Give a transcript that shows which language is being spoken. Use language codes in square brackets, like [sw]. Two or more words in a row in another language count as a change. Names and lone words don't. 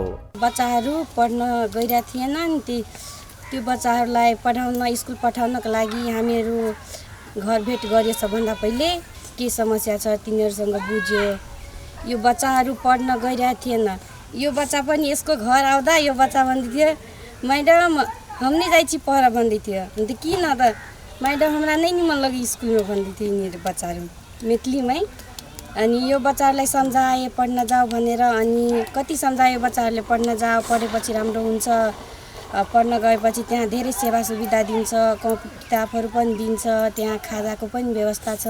[ne] बच्चाहरू पढ्न गइरहेका थिएन नि, त्यो बच्चाहरूलाई पढाउन स्कुल पठाउनको लागि हामीहरू घर भेट गरियो। सबभन्दा पहिले के समस्या छ तिनीहरूसँग बुझ्यो। यो बच्चाहरू पढ्न गइरहेका थिएन। यो बच्चा पनि यसको घर आउँदा यो बच्चा भन्दै थियो [mai] मैडम हम नहीं जाइ छी पढ [ne] भन्दै थियो। अन्त किन त [mai] मैडम हमरा नहीं निमन लगे [ne] स्कुलमा भन्दै थियो यिनीहरू बच्चाहरू मैथिलीमै। अनि यो बच्चाहरूलाई सम्झाए पढ्न जाऊ भनेर, अनि कति सम्झायो बच्चाहरूले पढ्न जाऊ, पढेपछि राम्रो हुन्छ, पढ्न गएपछि त्यहाँ धेरै सेवा सुविधा दिन्छ, कपी किताबहरू पनि दिन्छ, त्यहाँ खाजाको पनि व्यवस्था छ।